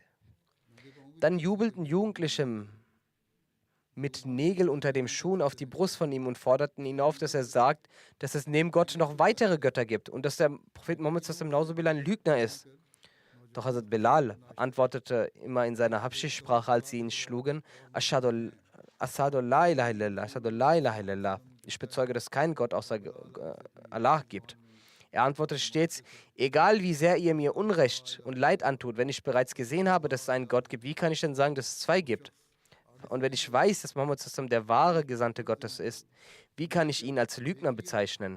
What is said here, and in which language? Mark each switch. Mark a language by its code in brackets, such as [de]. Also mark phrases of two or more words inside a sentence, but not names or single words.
[de] Dann jubelten Jugendliche mit Nägeln unter dem Schuhen auf die Brust von ihm und forderten ihn auf, dass er sagt, dass es neben Gott noch weitere Götter gibt und dass der Prophet Mohammed ein Lügner ist. Doch Hazrat Bilal antwortete immer in seiner Habschisch-Sprache, als sie ihn schlugen, [ar] أشهد لا إله إلا الله، أشهد لا إله إلا الله. [de] Ich bezeuge, dass es keinen Gott außer Allah gibt. Er antwortete stets, egal wie sehr ihr mir Unrecht und Leid antut, wenn ich bereits gesehen habe, dass es einen Gott gibt, wie kann ich denn sagen, dass es zwei gibt? Und wenn ich weiß, dass Muhammad der wahre Gesandte Gottes ist, wie kann ich ihn als Lügner bezeichnen?